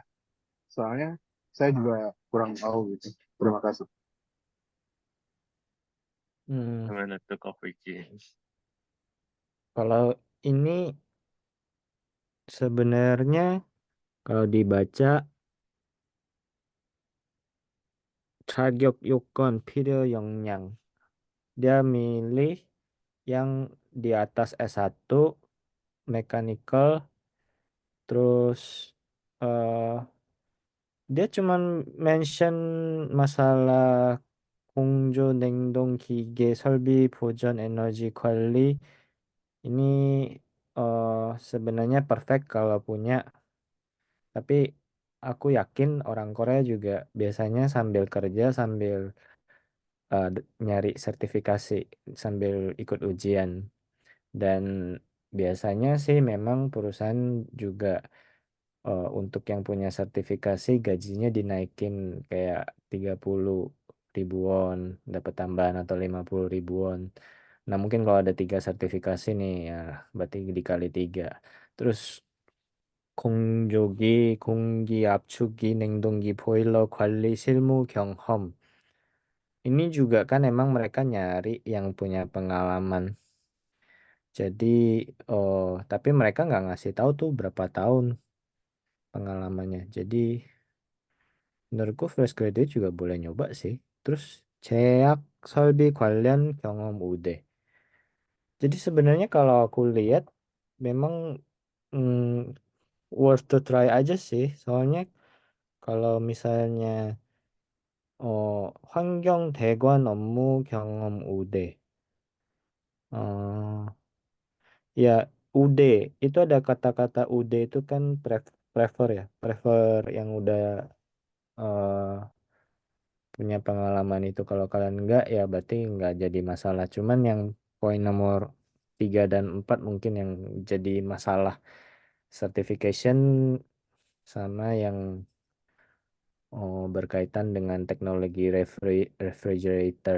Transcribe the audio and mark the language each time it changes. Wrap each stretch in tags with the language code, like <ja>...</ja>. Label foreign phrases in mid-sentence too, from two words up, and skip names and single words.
<id>Soalnya saya juga kurang tahu gitu. Terima kasih. Hmm, Gimana tuh Coffee Jeans? kalau ini sebenarnya kalau dibaca</id> <ko>자격 요건 필요 역량,</ko> <id>dia milih yang di atas S1 mechanical, terus eh dia cuman mention masalah</id> <ko>공조 냉동 기계 설비 보존 에너지 관리.</ko> <id>Ini sebenarnya perfect kalau punya, tapi aku yakin orang Korea juga biasanya sambil kerja sambil nyari sertifikasi sambil ikut ujian. Dan biasanya sih memang perusahaan juga untuk yang punya sertifikasi gajinya dinaikin kayak 30.000 won, dapat tambahan atau 50.000 won. Nah mungkin kalau ada 3 sertifikasi nih ya berarti dikali 3.</id> <ko>Terus 공조기, 공기 압축기, 냉동기, 보일러 관리 실무 경험.</ko> <id>Ini juga kan emang mereka nyari yang punya pengalaman. Jadi, tapi mereka nggak ngasih tahu tuh berapa tahun pengalamannya. Jadi, menurutku</id> <en>fresh graduate</en> <id>juga boleh nyoba sih. Terus,</id> <ko>제약 설비 관련 경험 우대.</ko> <id>Jadi sebenarnya kalau aku lihat memang</id> <en>worth to try</en> <id>aja sih. Soalnya kalau misalnya</id> <ko>환경 대관 업무 경험 우대. 어,</ko> <id>ya UD itu ada kata-kata UD itu kan prefer ya, prefer yang udah eh, punya pengalaman itu. Kalau kalian enggak ya berarti enggak jadi masalah. Cuman yang poin nomor 3 dan 4 mungkin yang jadi masalah certification sama yang berkaitan dengan teknologi refrigerator.</id>